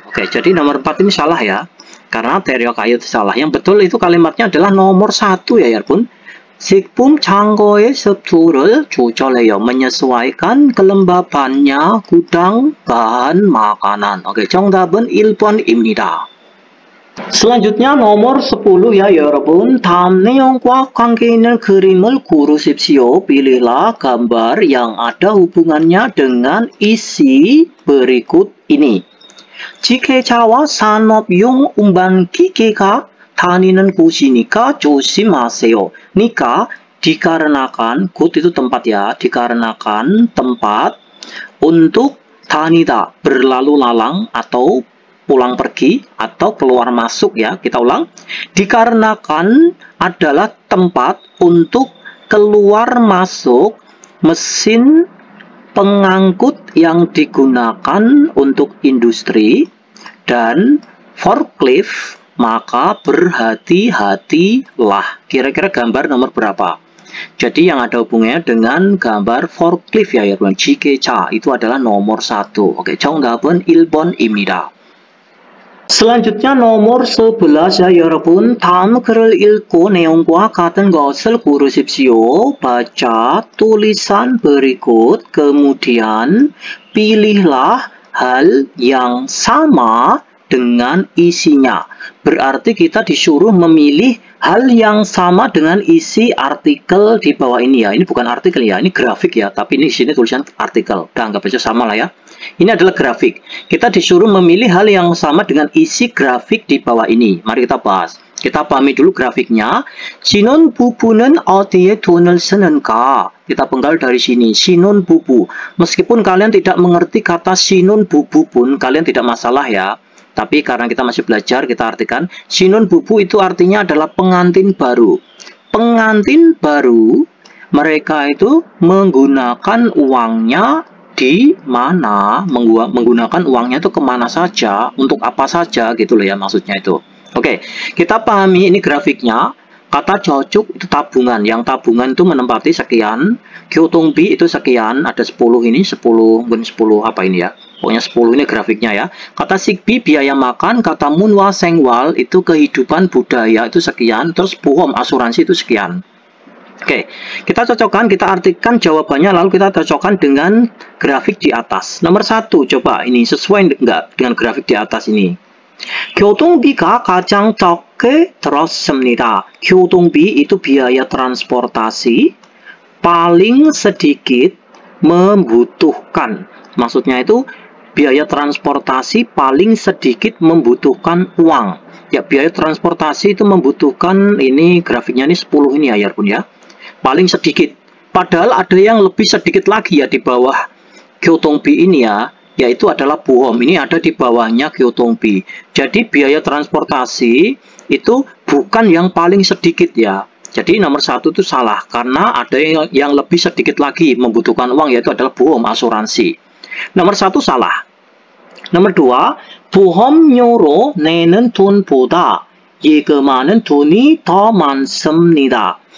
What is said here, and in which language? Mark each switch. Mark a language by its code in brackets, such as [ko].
[id] Oke, jadi nomor 4 ini salah ya. Karena 데려가요 itu salah. Yang betul itu kalimatnya adalah nomor 1 ya 여러분. [ko] 식품 창고의 습도를 조절해요. [id] menyesuaikan kelembabannya gudang bahan makanan. Oke, [ko] 정답은 1번입니다. [id] Selanjutnya nomor 10 ya 여러분. [ko] 다음 내용과 관계 있는 그림을 고르십시오. [id] Pilihlah gambar yang ada hubungannya dengan isi berikut ini. [ko] 지게차와 산업용 운반기계가 다니는 곳이니까 조심하세요. [id] 니까 dikarenakan, 곳 itu tempat ya, dikarenakan tempat untuk 다니다, berlalu lalang atau pulang pergi atau keluar masuk ya. Kita ulang. Dikarenakan adalah tempat untuk keluar masuk mesin pengangkut yang digunakan untuk industri dan forklift, maka berhati-hatilah. Kira-kira gambar nomor berapa? Jadi yang ada hubungannya dengan gambar forklift ya 여러분. 지게차 itu adalah nomor 1. [ko] Oke, 정답은 1번입니다. [id] Selanjutnya nomor 11 ya 여러분. [ko] 다음 글을 읽고 내용과 같은 것을 고르십시오. [id] Baca tulisan berikut, kemudian pilihlah hal yang sama dengan isinya. Berarti kita disuruh memilih hal yang sama dengan isi artikel di bawah ini ya. Ini bukan artikel ya, ini grafik ya. Tapi ini di sini tulisan artikel. Udah anggap aja sama lah ya. Ini adalah grafik. Kita disuruh memilih hal yang sama dengan isi grafik di bawah ini. Mari kita bahas. Kita pahami dulu grafiknya. [ko] 신혼 부부는 어디에 돈을 쓰는가? [id] Kita penggal dari sini. 신혼 bubu. Meskipun kalian tidak mengerti kata 신혼 bubu pun, kalian tidak masalah ya. Tapi karena kita masih belajar, kita artikan 신혼 bubu itu artinya adalah pengantin baru. Pengantin baru, mereka itu menggunakan uangnya di mana, menggunakan uangnya itu kemana saja, untuk apa saja gitu loh ya maksudnya itu. Oke, kita pahami ini grafiknya. Kata jocuk itu tabungan, yang tabungan itu menempati sekian. 교통비 itu sekian, ada 10 ini, 10, mungkin 10 apa ini ya. Pokoknya 10 ini grafiknya ya. Kata sikbi biaya makan, kata munwa sengwal itu kehidupan budaya itu sekian, terus bohong asuransi itu sekian. Oke, kita cocokkan, kita artikan jawabannya, lalu kita cocokkan dengan grafik di atas. Nomor 1, coba ini sesuai enggak dengan grafik di atas ini. [ko] 교통비가 가장 적게 들었습니다. [id] 교통비 itu biaya transportasi paling sedikit membutuhkan. Maksudnya itu biaya transportasi paling sedikit membutuhkan uang. Ya, biaya transportasi itu membutuhkan, ini grafiknya ini 10 ini ya, pun ya. Paling sedikit. Padahal ada yang lebih sedikit lagi ya di bawah 교통비 ini ya. Yaitu adalah bohong. Ini ada di bawahnya 교통비. Jadi biaya transportasi itu bukan yang paling sedikit ya. Jadi nomor 1 itu salah karena ada yang lebih sedikit lagi membutuhkan uang, yaitu adalah bohong asuransi. Nomor 1 salah. Nomor 2, [ko] 보험료로 내는 돈보다 예금하는 돈이 더 많습니다.